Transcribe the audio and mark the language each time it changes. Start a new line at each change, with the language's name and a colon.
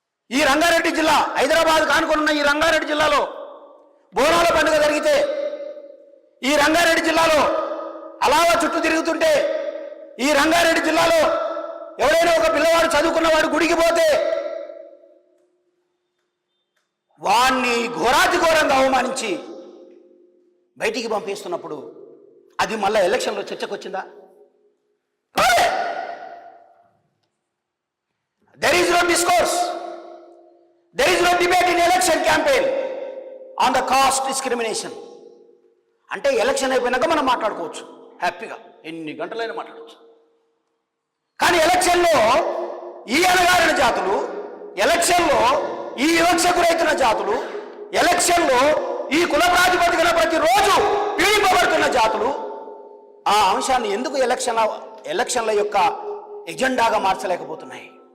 Telugu: ఈ రంగారెడ్డి జిల్లా, హైదరాబాద్ కానుకొనున్న ఈ రంగారెడ్డి జిల్లాలో బోనాల పండుగ జరిగితే, ఈ రంగారెడ్డి జిల్లాలో అలావా చుట్టూ తిరుగుతుంటే, ఈ రంగారెడ్డి జిల్లాలో ఎవరైనా ఒక పిల్లవాడు చదువుకున్నవాడు గుడికి పోతే వాణ్ణి ఘోరాతి ఘోరంగా అవమానించి బయటికి పంపిస్తున్నప్పుడు అది మళ్ళా ఎలక్షన్లో చర్చకు వచ్చిందా?
English: There is no discourse, there is no debate in election campaign on the caste discrimination.
Telugu: అంటే ఎలక్షన్ అయిపోయినాక మనం మాట్లాడుకోవచ్చు హ్యాపీగా, ఎన్ని గంటలైనా మాట్లాడవచ్చు. కానీ ఎలక్షన్లో ఈ అణగారిన జాతులు, ఎలక్షన్లో ఈ వివక్షకు రైతున్న జాతులు, ఎలక్షన్లో ఈ కుల ప్రాతిపదికన ప్రతిరోజు పీడింపబడుతున్న జాతులు ఆ అంశాన్ని ఎందుకు ఎలక్షన్ల యొక్క ఎజెండాగా మార్చలేకపోతున్నాయి?